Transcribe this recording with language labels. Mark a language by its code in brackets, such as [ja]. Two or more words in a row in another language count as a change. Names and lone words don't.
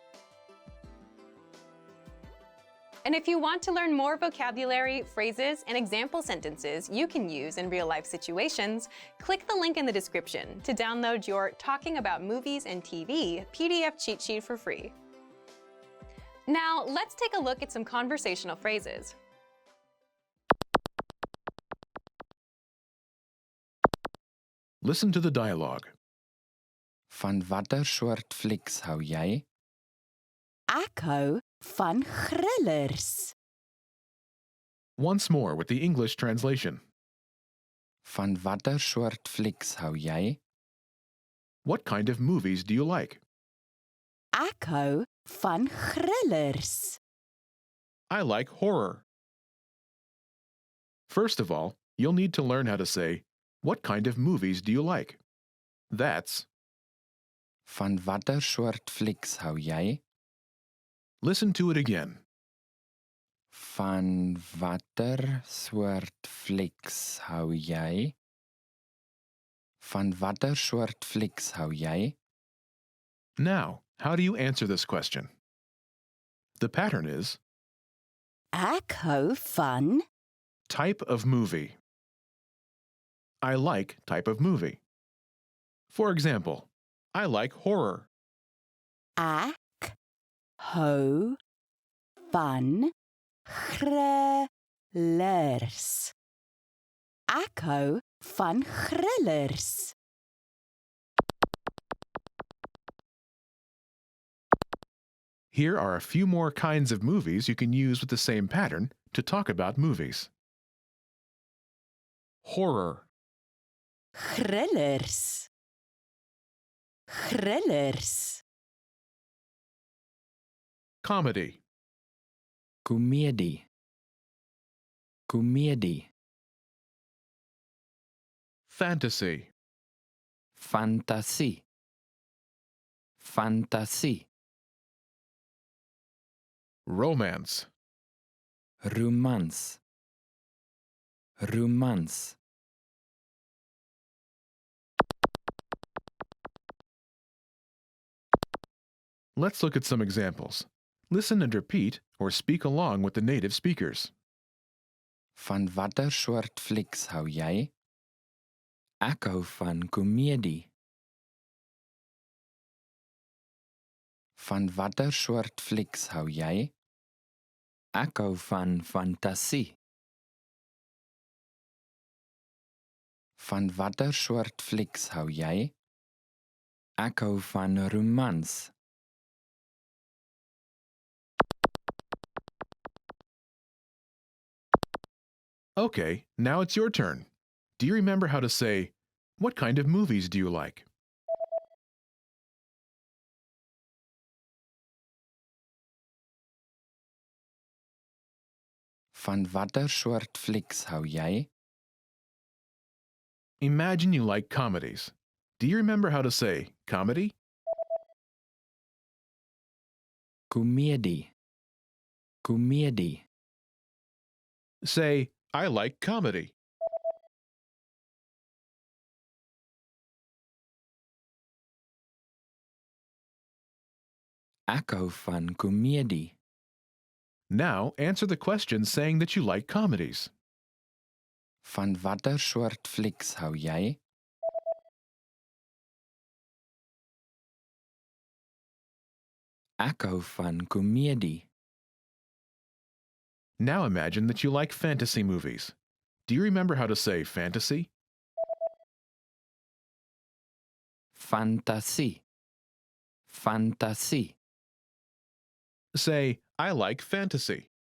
[en] And if you want to learn more vocabulary, phrases, and example sentences you can use in real-life situations, click the link in the description to download your Talking About Movies and TV PDF cheat sheet for free. Now, let's take a look at some conversational phrases. Listen to the dialogue. [af] Van watter soort flieks hou jy? Ek hou van thrillers. [en] Once more with the English translation. [af] Van watter soort flieks hou jy? [en] What kind of movies do you like? [af] Ek hou van thrillers. [en] I like horror. First of all, you'll need to learn how to say, what kind of movies do you like? That's, [af] Van watter soort flieks hou jy? [en] listen to it again. [af] Van watter soort flieks hou jy? Van watter soort flieks hou jy? [en] Now, how do you answer this question? The pattern is [af] Ek hou van [en] type of movie. I like type of movie. For example, I like horror. [af] Ek hou van thrillers. Ek hou van thrillers. [en] Here are a few more kinds of movies you can use with the same pattern to talk about movies. Horror, [af] Thrillers. Thrillers. [en] comedy, [af] Komedie. Komedie. [en] fantasy, [af] Fantasie. Fantasie. [en] romance, [af] Romans. Romans. [en] Let's look at some examples. Listen and repeat or speak along with the native speakers. [af] Van watter soort flieks hou jy? Ek hou van komedie. Van watter soort flieks hou jy? Ek hou van fantasie. Van watter soort flieks hou jy? Ek hou van romans. [en] Okay, now it's your turn. Do you remember how to say, what kind of movies do you like? [af] Van watter soort flieks hou jy? [en] Imagine you like comedies. Do you remember how to say comedy? [af] Komedie. Komedie. [en] Say, I like comedy. [af] Ek hou van komedie. [en] Now answer the question saying that you like comedies. [af] Van watter soort flieks hou jy? Ek hou van komedie. [en] Now imagine that you like fantasy movies. Do you remember how to say fantasy? [af] Fantasie. Fantasie. [en] Say, I like fantasy.